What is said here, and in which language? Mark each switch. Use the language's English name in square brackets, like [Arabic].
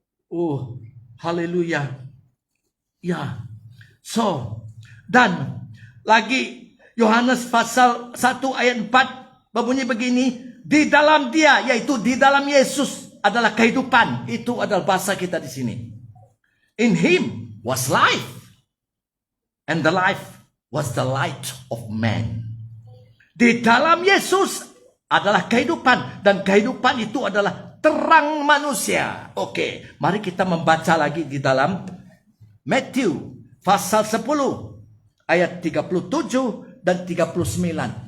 [Indonesian] Oh, haleluya. Ya. So, dan lagi Yohanes pasal 1 ayat 4 berbunyi begini, di dalam Dia, yaitu di dalam Yesus adalah kehidupan. Itu adalah bahasa kita di sini. [English] In Him was life. And the life was the light of man. [Indonesian] Di dalam Yesus adalah kehidupan. Dan kehidupan itu adalah terang manusia. Oke, mari kita membaca lagi di dalam Matthew pasal 10 ayat 37 dan 39.